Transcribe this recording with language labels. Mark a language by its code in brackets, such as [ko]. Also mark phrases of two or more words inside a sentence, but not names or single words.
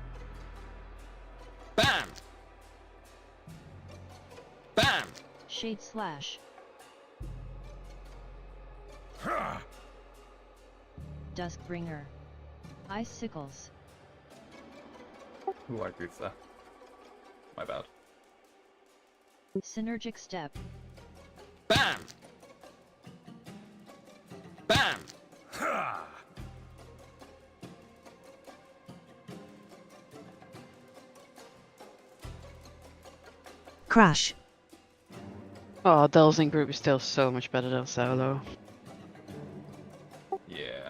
[en] Bam! Bam! Shade slash. Duskbringer. Icicles. Ooh, I goofed there. My bad. Synergic step. Bam! Bam! Crash. Oh, Delzing group is still so much better than solo. Yeah.